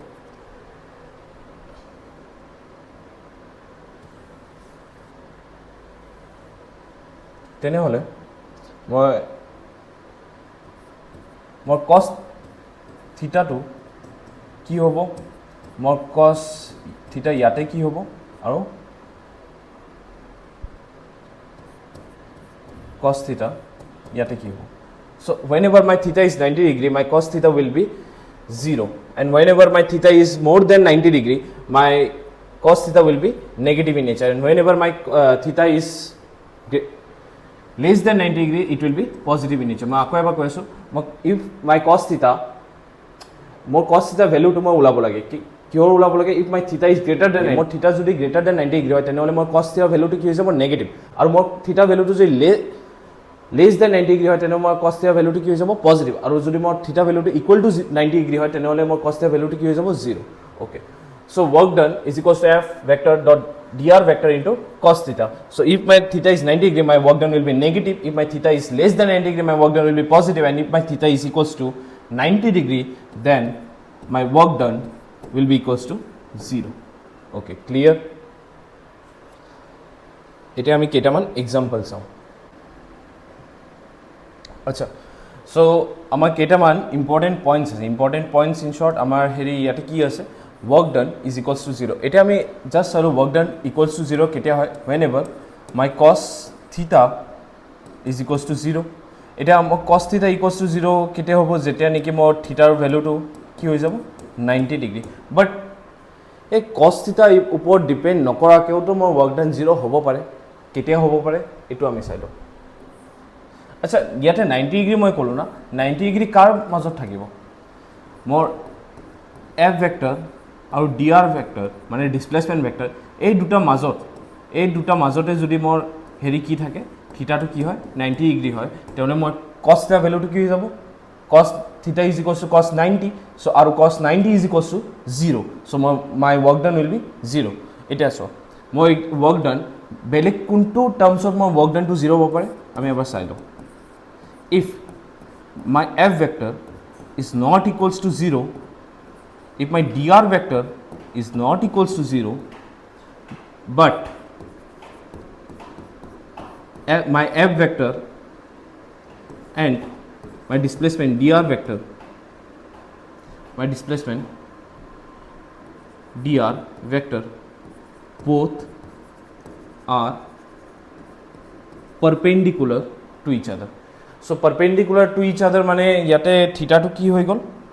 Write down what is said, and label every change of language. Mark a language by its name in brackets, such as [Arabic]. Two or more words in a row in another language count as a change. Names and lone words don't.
[Assamese] মই কছ থিটাটো কি হ'ব মোৰ কছ থিটা ইয়াতে কি হ'ব আৰু cos [English] theta [Assamese] ইয়াতে কি হ'ব [English] so whenever my theta is 90 degree my cos theta will be 0 and whenever my theta is more than 90 degree my cos theta will be negative in nature and whenever my theta is less than 90 degree it will be positive in nature [Assamese] মই আকৌ এবাৰ কৈ আছোঁ [English] if my cos theta মোৰ cos theta value [Assamese] টো মই ওলাব লাগে কিহৰ ওলাব লাগে [English] if my theta is greater than [Assamese] মোৰ theta যদি [English] greater than 90 degree [Assamese] হয় তেনেহ'লে মোৰ [English] cos theta value [Assamese] টো কি হৈ যাব নেগেটিভ আৰু মোৰ [English] theta value [Assamese] টো যদি [English] less than 90 degree [Assamese] হয় তেনেহ'লে মোৰ cos [English] theta value [Assamese] টো কি হৈ যাব পজিটিভ আৰু যদি মোৰ [English] theta value টো equal to 90 degree [Assamese] হয় তেনেহ'লে মোৰ [English] cos theta value [Assamese] টো কি হৈ যাব [English] 0 okay so work done is equals to f vector dot dr vector into cos theta so if my theta is 90 degree my work done will be negative if my theta is less than 90 degree my work done will be positive and if my theta is equals to 90 degree then my work done will be equals to 0 okay clear [Assamese] এতিয়া আমি কেইটামান এক্সাম্পল চাওঁ আচ্ছা সো আমাৰ কেইটামান [English] important points [Assamese] আছে [English] important points in short [Assamese] আমাৰ হেৰি ইয়াতে কি আছে [English] work done is equals to 0 [Assamese] এতিয়া আমি জাষ্ট চালোঁ [English] work done equals to 0 [Assamese] কেতিয়া হয় [English] whenever my cos theta is equals to 0 [Assamese] এতিয়া মোৰ [English] cos theta equals to 0 [Assamese] কেতিয়া হ'ব যেতিয়া নেকি মোৰ থিটাৰ ভেলুটো কি হৈ যাব 90 [English] degree but [Assamese] এই [English] cos theta [Assamese] ওপৰত ডিপেণ্ড নকৰাকৈওতো মোৰ [English] work done [Assamese] 0 হ'ব পাৰে কেতিয়া হ'ব পাৰে এইটো আমি চাই লওঁ আচ্ছা ইয়াতে 90 ডিগ্ৰী মই ক'লোঁ না 90 ডিগ্ৰী কাৰ মাজত থাকিব মোৰ [English] f vector [Assamese] আৰু [English] dr vector [Assamese] মানে [English] displacement vector [Assamese] এই দুটা মাজতে যদি মোৰ হেৰি কি থাকে থিটাটো কি হয় 90 ডিগ্ৰী হয় তেনে মই [English] cos theta [Assamese] ভ্যালুটো কি হৈ যাব [English] cos theta is equals to cos 90 so আৰু cos 90 is equals to 0 so my work done will be 0 [Assamese] এটা আছে মই [English] work done [Assamese] বেলেগ কোনটো টার্মছত মই [English] work done to 0 [Assamese] হ'ব পাৰে আমি এবাৰ চাই লওঁ [English] if my f vector is not equals to 0 if my dr vector is not equals to 0 but my f vector and my displacement dr vector both are perpendicular to each other so perpendicular to each other [Assamese] মানে ইয়াতে থিটাটো কি হৈ গ'ল